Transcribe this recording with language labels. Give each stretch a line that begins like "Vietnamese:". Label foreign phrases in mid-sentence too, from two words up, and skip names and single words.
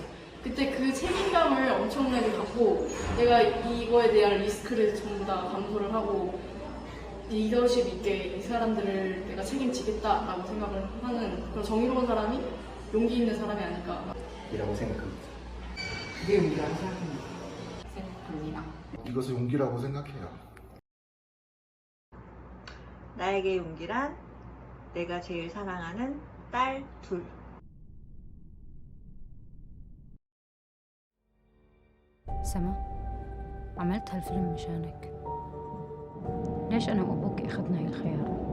Korean: 그때 그 책임감을 엄청나게 갖고 내가 이거에 대한 리스크를 전부 다 감수를 하고 리더십 있게 이 사람들을 내가 책임지겠다라고 생각을 하는 그런 정의로운 사람이 용기 있는 사람이 아닐까 이라고 생각합니다. 그게 용기라고 생각합니다. 이것을 용기라고 생각해요. 나에게 용기란 내가 제일 사랑하는 딸 둘.
Arabic: سما عملت هالفيلم مشانك. ليش أنا وأبوك أخذنا هاي الخيارات؟